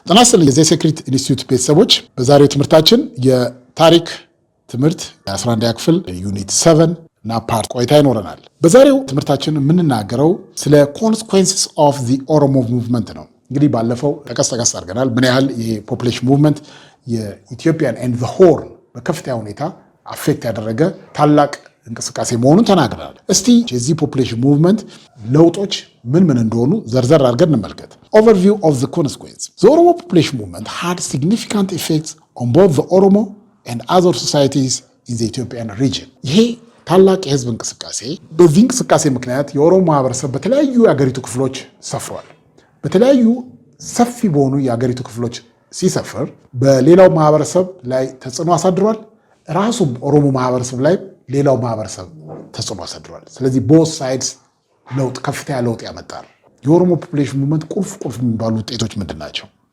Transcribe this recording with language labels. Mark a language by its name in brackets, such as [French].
[Amharic] ጤና ይስጥልኝ የዘ ሴክሬት ኢንስቲትዩት ቤተሰቦች፣ በዛሬው ትምህርታችን የታሪክ ትምህርት የ11ኛ ክፍል ዩኒት 7 እና ፓርት ቆይታ ይኖረናል። በዛሬው ትምህርታችን የምንናገረው ስለ [English] ኮንሲኩዌንስስ ኦፍ ዘ ኦሮሞ ሙቭመንት [Amharic] ነው። እንግዲህ ባለፈው ጠቀስ አድርገናል ምን ያህል የፖፑሌሽን ሙቭመንት የኢትዮጵያን [English] ኤንድ ዘ ሆርን [Amharic] በከፍተኛ ሁኔታ አፌክት ያደረገ ታላቅ እንቅስቃሴ መሆኑን ተናግረናል። እስቲ የዚህ ፖፑሌሽን ሙቭመንት ለውጦች ምን እንደሆኑ ዘርዘር አድርገን እንመልከት። [English] Overview of the consequences. The Oromo population movement had significant effects on both the Oromo and other societies in the Ethiopian region. [Amharic] ይሄ ታላቅ የህዝብ እንቅስቃሴ በዚህ እንቅስቃሴ ምክንያት የኦሮሞ ማህበረሰብ በተለያዩ የአገሪቱ ክፍሎች ሰፍሯል። በተለያዩ ሰፊ በሆኑ የአገሪቱ ክፍሎች ሲሰፍር በሌላው ማህበረሰብ ላይ ተጽዕኖ አሳድሯል። ራሱም ኦሮሞ ማህበረሰብ ላይ ሌላው ማህበረሰብ ተጽዕኖ አሳድሯል። ስለዚህ [English] both sides [Amharic] ለውጥ ከፍተኛ ለውጥ ያመጣል። የኦሮሞ ፖፑሌሽን ሙቭመንት ቁልፍ የሚባሉ ውጤቶች ምንድን ናቸው?